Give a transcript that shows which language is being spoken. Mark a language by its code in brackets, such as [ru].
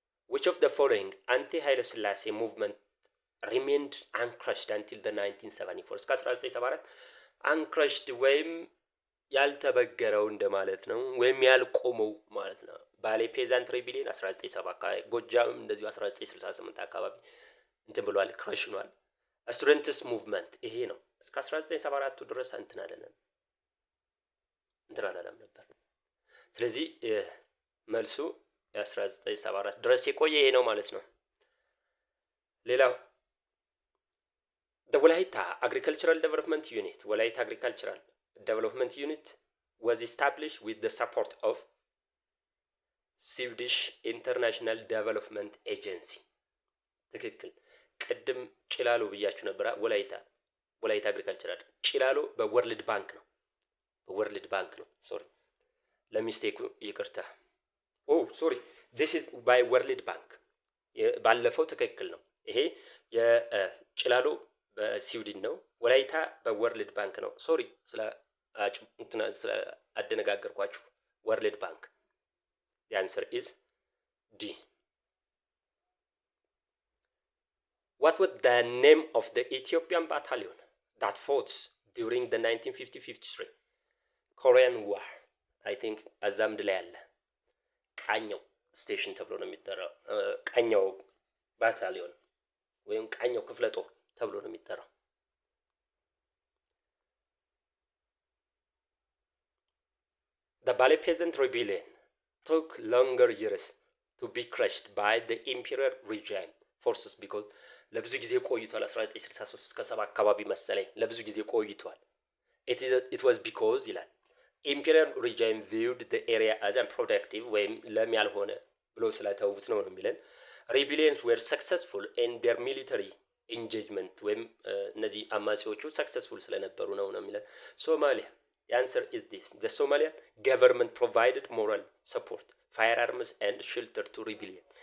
[en] which of the following anti ኃይለ ሥላሴ movement remained uncrushed until the 1974 [am] እስከ 1974 uncrushed ወይም ያልተበገረው እንደማለት ነው ወይም ያልቆመው ማለት ነው። ባሌ ፔዛንት ሪቢሊየን 1970 አካባቢ ጎጃም እንደዚሁ 1968 አካባቢ እንትን ብሏል ክራሽ ሆኗል። ስቱደንትስ ሙቭመንት ይሄ ነው እስከ 1974 ድረስ እንትን አለና እንትን አላለም ነበር። ስለዚህ መልሱ የ1974 ድረስ የቆየ ይሄ ነው ማለት ነው። [en] ሌላው the Walaita Agricultural Development Unit, Walaita Agricultural Development Unit was established with the support of Swedish International Development Agency. [am] ትክክል። ቅድም ጭላሎ ብያችሁ ነበር። ወላይታ አግሪካልቸራል ጭላሎ በወርልድ ባንክ ነው። ሶሪ ለሚስቴኩ ይቅርታ። ሶሪ [en] this is by [am] ወርልድ ባንክ ባለፈው ትክክል ነው። ይሄ የጭላሎ በስዊድን ነው። ወላይታ በወርልድ ባንክ ነው። ሶሪ ስለ አደነጋገርኳችሁ። ወርልድ ባንክ [en] the answer is D. What was the name of the Ethiopian battalion that fought during the 1950-53 Korean War? I think [am] አዛምድ ላይ አለ። ቃኘው ስቴሽን ተብሎ ነው የሚጠራው። ቃኘው ባታሊዮን ወይም ቃኘው ክፍለ ጦር ተብሎ ነው የሚጠራው። [en] The Bali peasant rebellion took longer years to be crushed by the imperial regime forces because [am] ለብዙ ጊዜ ቆይቷል። 1963 እስከ 7 አካባቢ መሰለኝ ለብዙ ጊዜ ቆይቷል። [en] It was because ይላል imperial regime viewed the area as unproductive [am] ወይም ለም ያልሆነ ብሎ ስለተውት ነው የሚለን። [en] rebellions were successful in their military engagement [am] ወይም እነዚህ አማጺዎቹ [en] successful [am] ስለነበሩ ነው የሚለን። [en] ሶማሊያ the answer is this. The Somalian government provided moral support, firearms and shelter to rebellion.